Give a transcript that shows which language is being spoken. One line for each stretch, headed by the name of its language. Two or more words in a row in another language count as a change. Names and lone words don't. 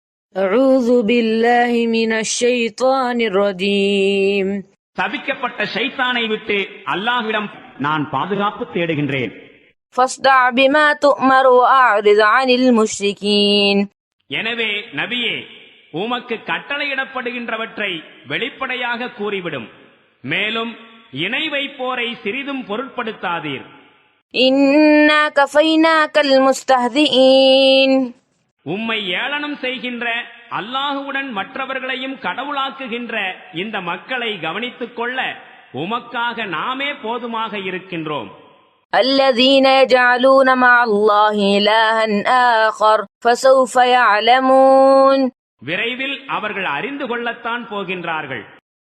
Arabic: أعوذ بالله من الشيطان الرجيم
Tamil: சபிக்கப்பட்ட ஷைத்தானை விட்டு அல்லாஹ்விடம் நான் பாதுகாப்பு தேடுகின்றேன்.
Arabic: فاصدع بما تؤمر وأعرض عن المشركين.
Tamil: எனவே நபியே, உமக்கு கட்டளையிடப்படுகின்றவற்றை வெளிப்படையாக கூறிவிடும். மேலும் இணை வைப்போரை சிறிதும் பொருட்படுத்தாதீர்.
Arabic: إنا كفيناك المستهزئين.
Tamil: உம்மை ஏளனம் செய்கின்ற, அல்லாஹுவுடன் மற்றவர்களையும் கடவுளாக்குகின்ற இந்த மக்களை கவனித்துக் கொள்ள உமக்காக நாமே போதுமாக இருக்கின்றோம்.
Arabic: الذين يجعلون مع الله إلها آخر فسوف يعلمون.
Tamil: விரைவில் அவர்கள் அறிந்து கொள்ளத்தான் போகின்றார்கள்.